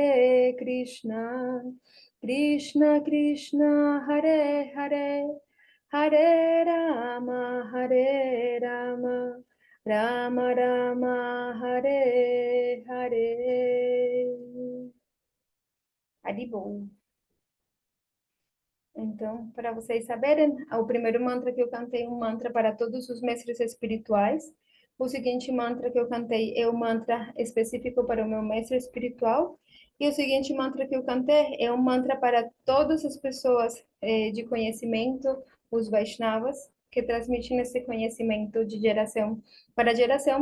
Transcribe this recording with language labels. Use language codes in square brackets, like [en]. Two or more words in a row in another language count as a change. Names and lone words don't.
[sa] Krishna Krishna, Hare Hare, Hare Rama, Rama Rama, Hare Hare. Haribol. [pt] Então, para vocês saberem, o primeiro mantra que eu cantei é um mantra para todos os mestres espirituais. O seguinte mantra que eu cantei é um mantra específico para o meu mestre espiritual. E o seguinte mantra que eu cantei é um mantra para todas as pessoas de conhecimento, os Vaishnavas, que transmitem esse conhecimento de geração para geração.